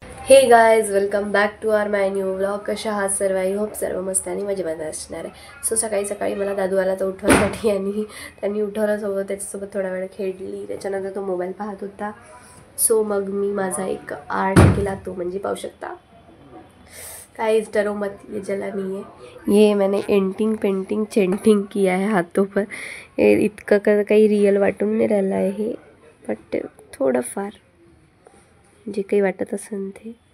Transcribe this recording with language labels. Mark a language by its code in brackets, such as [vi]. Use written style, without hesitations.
[en] Hey guys, welcome back to our my new vlog. [mr] कशा आहात सर्व? [en] I hope [mr] सर्व मस्त आणि मजेमध्ये असणार आहे. सो सकाळी मला दादू आला तर उठवण्यासाठी आणि त्यांनी उठवलं सोबत, त्याच्यासोबत थोडा वेळ खेळली. त्याच्यानंतर तो मोबाईल पाहत होता. सो मग मी माझा एक आर्ट केला, तो म्हणजे पाहू शकता. [hi] काय डरो मत ये जला नहीं है, ये मैंने एंटिंग पेंटिंग चेंटिंग किया है हाथों पर. [mr] इतकं काही रियल वाटून नाही राहिलं आहे हे, बट थोडंफार जे काही वाटत असेल ते.